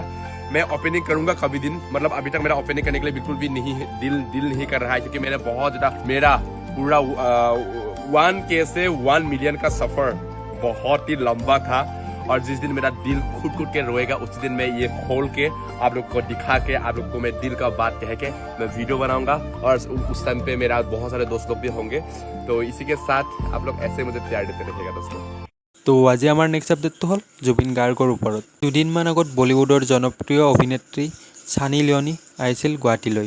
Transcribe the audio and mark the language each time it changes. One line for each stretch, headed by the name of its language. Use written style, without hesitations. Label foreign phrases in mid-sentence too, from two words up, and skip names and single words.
Hindi: मैं ओपनिंग करूंगा कभी दिन, मतलब अभी तक मेरा ओपनिंग करने के लिए बिल्कुल भी नहीं दिल नहीं कर रहा है, क्योंकि मैंने बहुत ज्यादा मेरा पूरा 1K से 1 मिलियन का सफर बहुत ही लंबा था। और जिस दिन मेरा दिल खुद के रोएगा उसी दिन मैं ये खोल के आप लोग को दिखा के आप लोग को मैं दिल का बात कह के मैं वीडियो बनाऊंगा। और उस टाइम पे मेरा बहुत सारे दोस्त लोग भी होंगे, तो इसी के साथ आप लोग ऐसे मुझे प्यार देते रहिएगा दोस्तों।
Assamese: তো আজি আমাৰ
English: next update
Assamese: হ'ল জুবিন গাৰ্গৰ ওপৰত। দুদিনমান আগত বলিউডৰ জনপ্ৰিয় অভিনেত্ৰী ছানী লিঅ'নি আহিছিল গুৱাহাটীলৈ।